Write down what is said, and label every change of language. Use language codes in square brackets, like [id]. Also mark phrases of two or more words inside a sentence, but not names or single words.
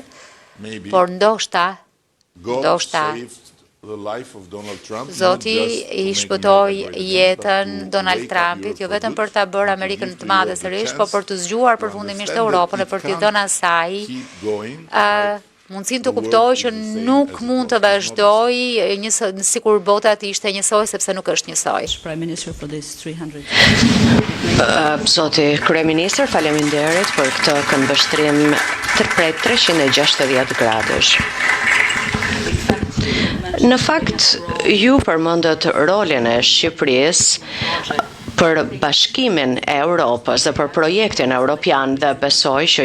[sq] Por ndoshta Zoti i shpëtoi jetën Donald Trumpit, jo vetëm për ta bërë Amerikën të madhe sërish, por për të zgjuar përfundimisht Europën e për t'i dhënë asaj mundësinë të kuptojë që nuk mund të vazhdojë sikur bota të ishte njësoj, sepse nuk është njësoj. [en] Prime Minister for this 300. [sq] Zoti Kryeministër, faleminderit për këtë këndvështrim prej 360 gradësh. Në fakt, ju përmendët rolin e Shqipërisë për bashkimin e Europës dhe për projektin europian, dhe besoj që